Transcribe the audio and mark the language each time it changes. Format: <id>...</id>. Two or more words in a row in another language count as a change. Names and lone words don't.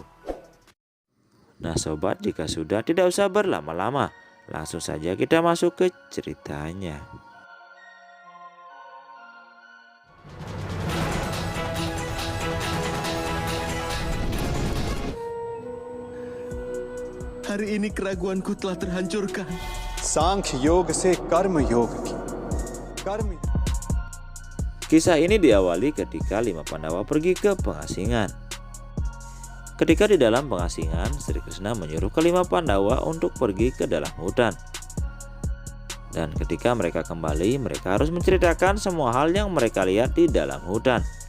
<id>Nah sobat, jika sudah tidak usah berlama-lama, langsung saja kita masuk ke ceritanya. Hari ini keraguanku telah terhancurkan.</id> <hi>सांख्य योग से कर्म योग की कर्म.</hi> <id>Kisah ini diawali ketika 5 Pandawa pergi ke pengasingan. Ketika di dalam pengasingan, Sri Krishna menyuruh ke-5 Pandawa untuk pergi ke dalam hutan. Dan ketika mereka kembali, mereka harus menceritakan semua hal yang mereka lihat di dalam hutan.</id>